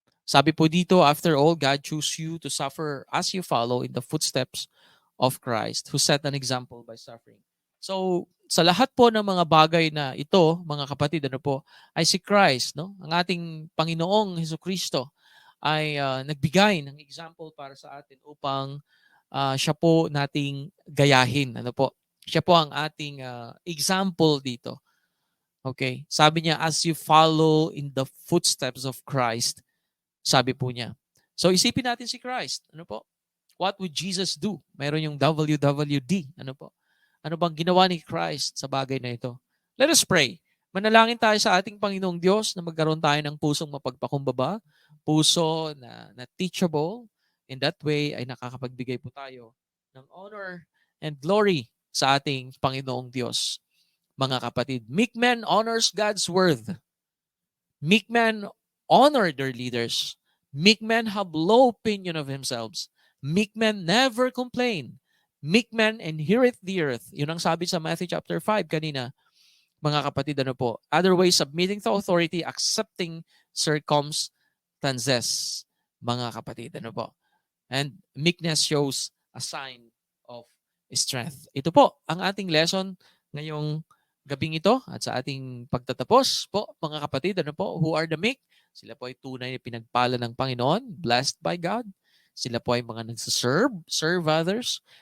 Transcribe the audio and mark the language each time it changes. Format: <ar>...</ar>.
<tl>Sabi po dito,</tl> <en>after all, God chose you to suffer as you follow in the footsteps of Christ, who set an example by suffering.</en> <tl>So, sa lahat po ng mga bagay na ito, mga kapatid, ano po, ay si Christ, no? Ang ating Panginoong Hesukristo ay nagbigay ng example para sa atin upang siya po nating gayahin. Ano po? Siya po ang ating example dito. Okay?</tl> <en>Sabi niya, as you follow in the footsteps of Christ,</en> <tl>sabi po niya. So isipin natin si Christ. Ano po?</tl> <en>What would Jesus do?</en> <tl>Mayroon yung WWD. Ano po? Ano bang ginawa ni Christ sa bagay na ito?</tl> <en>Let us pray.</en> <tl>Manalangin tayo sa ating Panginoong Diyos na magkaroon tayo ng pusong mapagpakumbaba, puso na teachable. In that way ay nakakapagbigay po tayo ng</tl> <en>honor and glory</en> <tl>sa ating Panginoong Diyos. Mga kapatid,</tl> <en>meek man honors God's word. Meek men honor their leaders. Meek men have low opinion of themselves. Meek men never complain. Meek men inherit the earth.</en> <tl>Yun ang sabi sa Matthew chapter 5 kanina. Mga kapatid, ano po?</tl> <en>Other way, submitting to authority, accepting circumstances.</en> <tl>Mga kapatid, ano po?</tl> <en>And meekness shows a sign of strength.</en> <tl>Ito po ang ating lesson ngayong gabing ito at sa ating pagtatapos po, mga kapatid, ano po,</tl> <en>who are the meek?</en> <tl>Sila po ay tunay na pinagpala ng Panginoon,</tl> <en>blessed by God.</en> <tl>Sila po ay mga serve others.</tl>